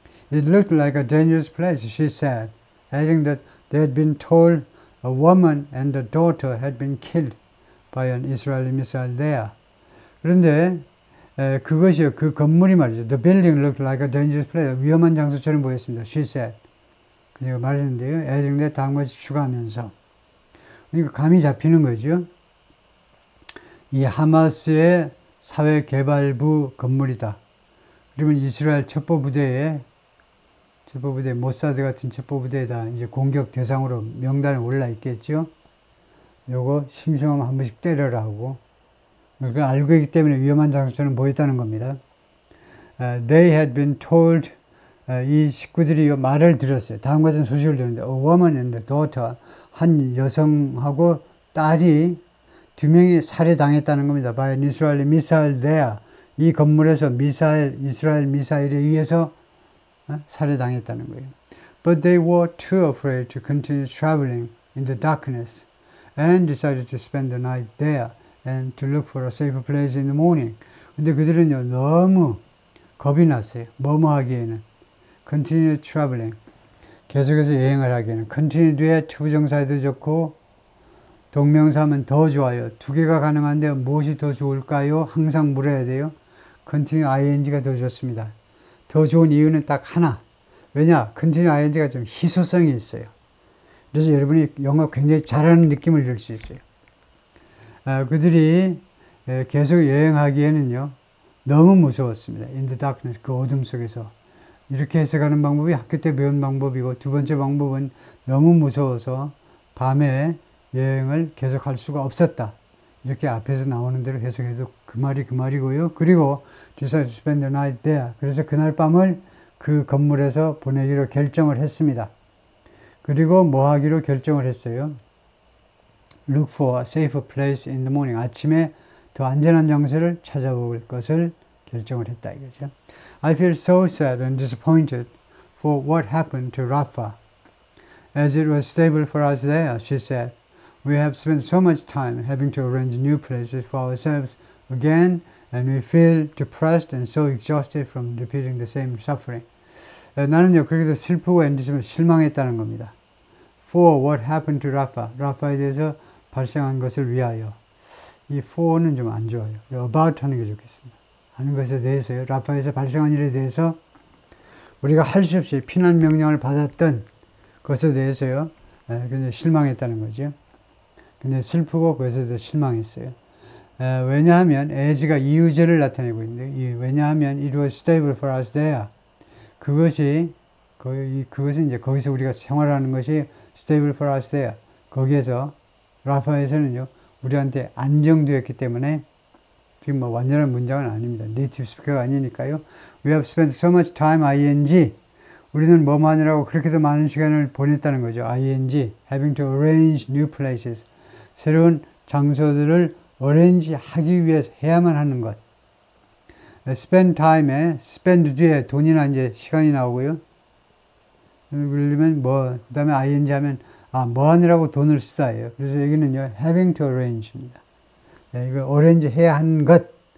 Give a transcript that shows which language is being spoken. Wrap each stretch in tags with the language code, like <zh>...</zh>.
<en>It looked like a dangerous place, she said, adding that they had been told a woman and a daughter had been killed by an Israeli missile there.</en> <ko>그런데 그것이요, 그 건물이 말이죠.</ko> <en>The building looked like a dangerous place.</en> <ko>위험한 장소처럼 보였습니다.</ko> <en>She said.</en> <ko>그녀가 말했는데요.</ko> <en>adding that</en> <ko>다음과 같이 추가하면서. 그러니까 감이 잡히는 거죠. 이 하마스의 사회개발부 건물이다. 그러면 이스라엘 첩보부대 모사드 같은 첩보부대에다 이제 공격 대상으로 명단에 올라 있겠죠. 요거 심심하면 한 번씩 때려라 하고. 그걸 알고 있기 때문에 위험한 장소처럼 보였다는 겁니다.</ko> <en>They had been told,</en> <ko>이 식구들이 말을 들었어요. 다음과 같은 소식을 들었는데,</ko> <en>a woman and a daughter,</en> <ko>한 여성하고 딸이 두 명이 살해당했다는 겁니다.</ko> <en>by an Israeli missile there.</en> <ko>이 건물에서 이스라엘 미사일에 의해서 살해당했다는 거예요.</ko> <en>But they were too afraid to continue traveling in the darkness and decided to spend the night there and to look for a safer place in the morning.</en> <ko>근데 그들은요, 너무 겁이 났어요. 뭐뭐 하기에는.</ko> <en>continue traveling.</en> <ko>계속해서 여행을 하기에는. continue 뒤에 투부정사에도 좋고, 동명사하면 더 좋아요. 두 개가 가능한데 무엇이 더 좋을까요? 항상 물어야 돼요. continue ing가 더 좋습니다. 더 좋은 이유는 딱 하나. 왜냐? continue ing가 좀 희소성이 있어요. 그래서 여러분이 영어 굉장히 잘하는 느낌을 줄 수 있어요. 그들이 계속 여행하기에는요, 너무 무서웠습니다.</ko> <en>In the darkness,</en> <ko>그 어둠 속에서. 이렇게 해석하는 방법이 학교 때 배운 방법이고, 두 번째 방법은 너무 무서워서 밤에 여행을 계속할 수가 없었다. 이렇게 앞에서 나오는 대로 해석해도 그 말이고요. 그리고</ko> <en>decided to spend the night there.</en> <ko>그래서 그날 밤을 그 건물에서 보내기로 결정을 했습니다. 그리고 뭐 하기로 결정을 했어요?</ko> <en>Look for a safer place in the morning.</en> <ko>아침에 더 안전한 장소를 찾아볼 것을 결정을 했다 이거죠.</ko> <en>I feel so sad and disappointed for what happened to Rafah. As it was stable for us there, she said. We have spent so much time having to arrange new places for ourselves again, and we feel depressed and so exhausted from repeating the same suffering.</en> <ko>나는요, 그렇게도 슬프고 엔디스면 실망했다는 겁니다.</ko> <en>For what happened to Rafah.</en> <ko>라파에 대해서 발생한 것을 위하여. 이 for는 좀 안 좋아요. about 하는 게 좋겠습니다. 하는 것에 대해서요. 라파에서 발생한 일에 대해서 우리가 할 수 없이 피난 명령을 받았던 것에 대해서요. 굉장히 실망했다는 거죠. 굉장히 슬프고 그것에 대해서 실망했어요. 왜냐하면 as가 이유제를 나타내고 있는데, 왜냐하면</ko> <en>it was stable for us there.</en> <ko>그것은 이제 거기서 우리가 생활하는 것이</ko> <en>stable for us there.</en> <ko>거기에서 라파에서는요, 우리한테 안정되었기 때문에, 지금 뭐 완전한 문장은 아닙니다. 네이티브 스피커가 아니니까요.</ko> <en>We have spent so much time, ing.</en> <ko>우리는 뭐뭐 하느라고 그렇게도 많은 시간을 보냈다는 거죠.</ko> <en>ing. Having to arrange new places.</en> <ko>새로운 장소들을 arrange 하기 위해서 해야만 하는 것. spend time에 spend 뒤에 돈이나 이제 시간이 나오고요. 그러면 그 다음에 ing 하면 뭐 하느라고 돈을 쓰다예요. 그래서 여기는요,</ko> <en>having to arrange</en> <ko>입니다. 이거 arrange 해야 하는 것.</ko>